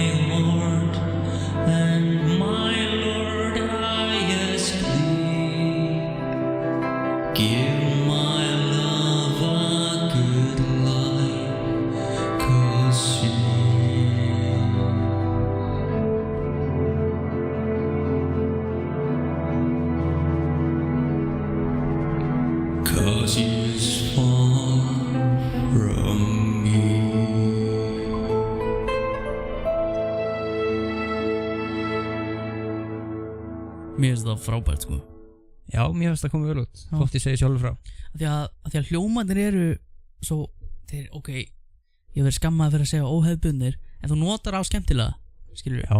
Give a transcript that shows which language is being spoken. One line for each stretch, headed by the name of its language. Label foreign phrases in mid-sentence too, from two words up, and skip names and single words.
English: heart, and my Lord I ask thee, give my love a good life, 'cause she's far from me.
Icelandic: Mér finnst það frábært, sko. Já, mér finnst það komið vel út. Þótt ég segi sjálfur frá. Af því að hljómarnir eru svo, þeir, ok, ég verið skammað fyrir að segja óhefðbundnir, en þú notar á skemmtilega, skilur við.